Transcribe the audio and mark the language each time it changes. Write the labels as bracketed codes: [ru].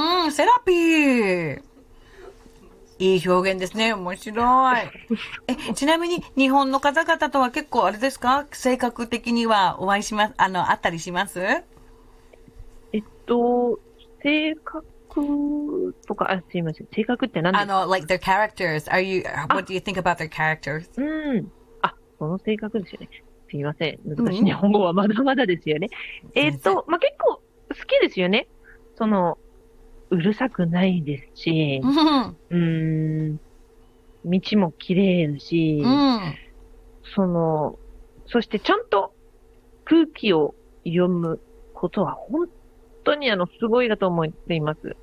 [ja] セラピー。いい表現ですね。面白い。ちなみに、日本の方々とは結構あれですか？性格的にはお会いします、あったりします？性格とか、あ、すいません。性格って何です [en] Like their characters. Are you, what do you think about their characters? [ja] その性格ですよね。すいません。難しい。日本語はまだまだですよね。全然。まあ、結構好きですよね。うるさくないですし、道も綺麗ですし、そしてちゃんと空気を読むことは本当にすごいだと思っています。